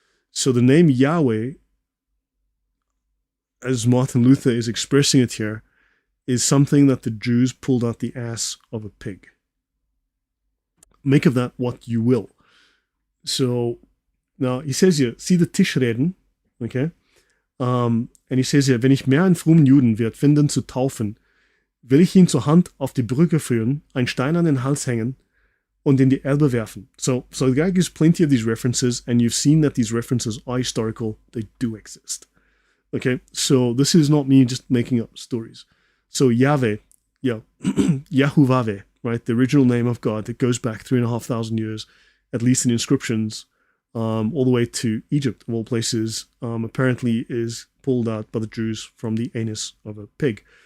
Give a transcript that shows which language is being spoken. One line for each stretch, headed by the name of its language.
English: So the name Yahweh, as Martin Luther is expressing it here, is something that the Jews pulled out the ass of a pig. Make of that what you will. So now he says here, see the Tischreden, okay?
German: And he says here, wenn ich mehr einen frommen Juden wird finden zu taufen, will ich ihn zur Hand auf die Brücke führen, einen Stein an den Hals hängen und in die Elbe werfen.
English: So the guy gives plenty of these references, and you've seen that these references are historical. They do exist. Okay, so this is not me just making up stories. So Yahweh, Yahuwah, right, the original name of God that goes back 3,500 years, at least in inscriptions, all the way to Egypt, of all places, apparently is pulled out by the Jews from the anus of a pig.